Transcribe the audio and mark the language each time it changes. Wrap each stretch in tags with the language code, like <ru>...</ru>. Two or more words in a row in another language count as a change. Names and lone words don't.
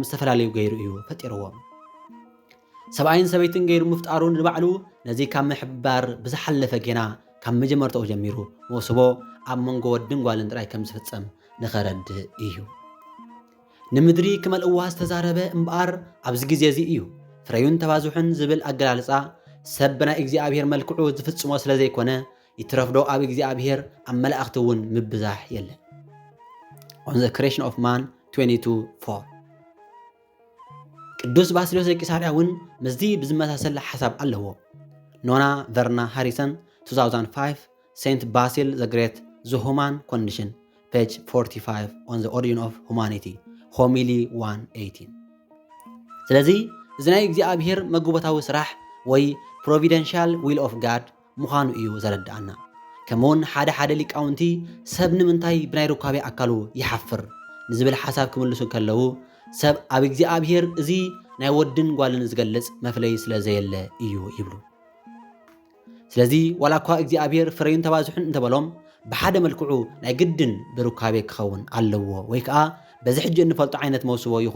<ti>ዝተፈላለዩ ገይሩ እዩ ፈጢርዎም። ሰብኣይን ሰበይትን ገይሩ ምፍጣሩ ንባዕሉ ነዚ ካብ ምሕባር ብዝሓለፈ ጌና ካብ መጀመርትኡ ጀሚሩ መውስቦ ኣብ መንጎ ወድን ጓልን ጥራይ ከም ዝፍጸም ንኸረድእ እዩ። ንምድሪ ክመልእዋ ዝተዛረበ እምበኣር ኣብዚ ግዜ እዚ እዩ። ፍረዩን ተባዝሑን ዝብል ኣገላልጻ ሰብ ብናይ እግዚኣብሔር መልክዑ ዝፍጽሞ ስለ ዘይኮነ ይትረፍዶ ኣብ እግዚኣብሔር ኣብ መላእኽቲ እውን ምብዛሕ የለን። On the creation of man 22:4 ቅዱስ ባስልዮስ ዘቂሳርያ እውን ምስዚ ብዝመሳሰል ሓሳብ ኣለዎ። ኖና ቨርና ሃሪሰን 2005 Saint Basil the Great The Human Condition page 45 on the origin of humanity homily 118 ስለዚ እዚ ናይ እግዚኣብሔር መግቦታዊ ስራሕ ወይ</ti> <en>providential will of God</en> <ti>ምዃኑ እዩ ዘረዳእና። ከምውን ሓደ ሊቃውንቲ ሰብ ንምንታይ ብናይ ሩካቤ ኣካሉ ይሓፍር ንዝብል ሓሳብ ክምልሱ ከለዉ ሰብ ኣብ እግዚኣብሔር እዚ ናይ ወድን ጓልን ዝገልጽ መፍለይ ስለ ዘየለ እዩ ይብሉ። ስለዚ ዋላ እኳ እግዚኣብሔር ፍረዩን ተባዝሑን እንተበሎም ብሓደ መልክዑ ናይ ግድን ብሩካቤ ክኸውን ኣለዎ ወይ ከዓ በዚ ሕጂ እንፈልጦ ዓይነት መውስቦ ይኹን</ti>